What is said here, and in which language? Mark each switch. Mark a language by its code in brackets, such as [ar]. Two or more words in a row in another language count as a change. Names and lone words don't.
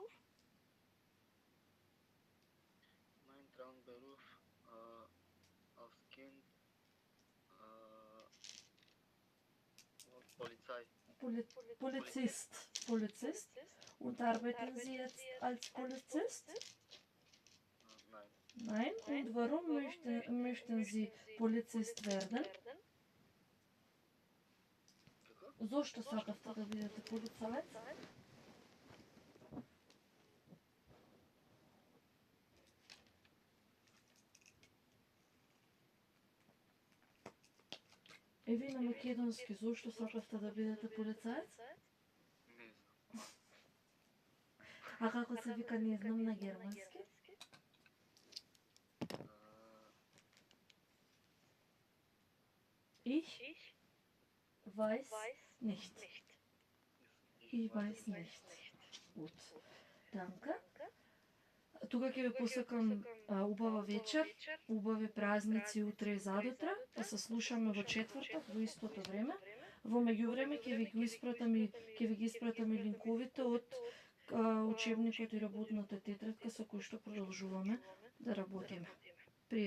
[de] Mein Traumberuf als Kind Polizei. Polizist. Und arbeiten Sie jetzt als Polizist? Nein. Nein? Und warum möchten Sie Polizist werden? [mk] Защо сакавте да бидете полицаец? Ви на македонски, зошто сакавте да бидете полицаец? Не знам. А како се вика, не знам на германски? [de] Ich weiß nicht. Ich weiß nicht. Gut. Danke. [mk] Тука ќе ви посакам убава вечер, убави празници утре и задутре, да се слушаме во четврток во истото време. Во меѓувреме ќе ви ги испратам и линковите од учебникот и работната тетрадка со кој што продолжуваме да работиме.